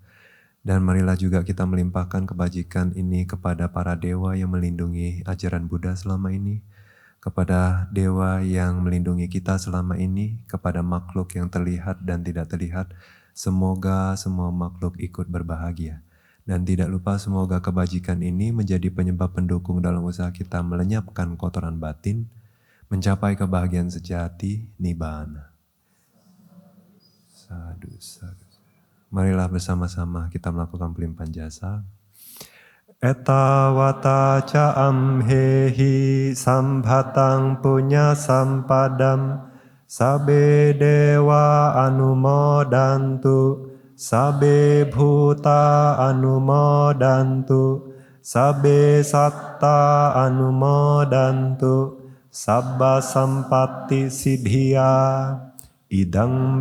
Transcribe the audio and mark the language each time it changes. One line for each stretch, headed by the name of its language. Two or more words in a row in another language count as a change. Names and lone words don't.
Indonesian: Dan marilah juga kita melimpahkan kebajikan ini kepada para dewa yang melindungi ajaran Buddha selama ini, kepada dewa yang melindungi kita selama ini, kepada makhluk yang terlihat dan tidak terlihat. Semoga semua makhluk ikut berbahagia. Dan tidak lupa semoga kebajikan ini menjadi penyebab pendukung dalam usaha kita melenyapkan kotoran batin, mencapai kebahagiaan sejati, nibbana.
Pali: Sadhu, sadhu.
Indonesian: Marilah bersama-sama kita melakukan pelimpahan jasa.
Pali: Etawata ca amhehi sambhatang punya sampadam sabe dewa anumodantu sabe bhuta anumodantu sabe satta anumodantu sabba sampatti siddhya idang